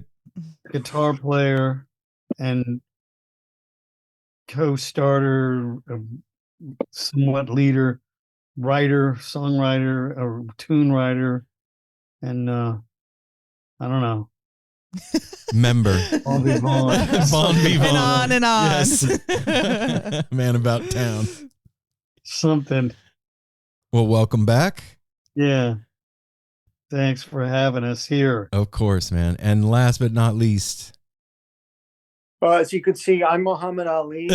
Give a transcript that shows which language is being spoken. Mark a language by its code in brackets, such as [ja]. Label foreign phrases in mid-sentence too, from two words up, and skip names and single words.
[en] Guitar player and co-starter, somewhat leader, writer, songwriter, tune writer, and I don't know. Member. Bon vivant. Bon vivant. And on and on. Yes. Man about town. Something. Well, welcome back. Yeah. Thanks for having us here. Of course, man. And last but not least. As you can see, I'm Muhammad Ali.